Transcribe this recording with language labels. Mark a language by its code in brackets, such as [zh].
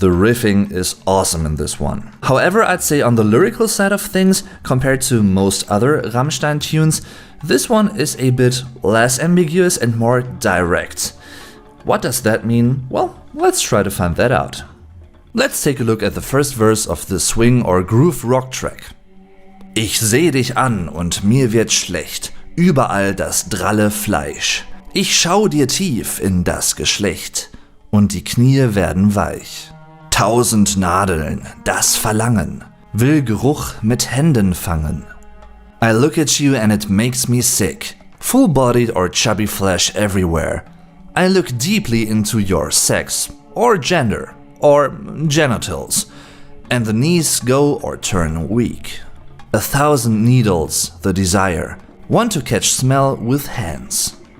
[en] The riffing is awesome in this one. However, I'd say on the lyrical side of things, compared to most other Rammstein tunes, this one is a bit less ambiguous and more direct. What does that mean? Well, let's try to find that out. Let's take a look at the first verse of the swing or groove rock track. [de] Ich seh dich an und mir wird schlecht, überall das dralle Fleisch. Ich schau dir tief in das Geschlecht und die Knie werden weich. 1000 Nadeln, das Verlangen, will Geruch mit Händen fangen. [en] I look at you and it makes me sick, full-bodied or chubby flesh everywhere. I look deeply into your sex, or gender, or genitals, and the knees go or turn weak. 1,000 needles, the desire, want to catch smell with hands.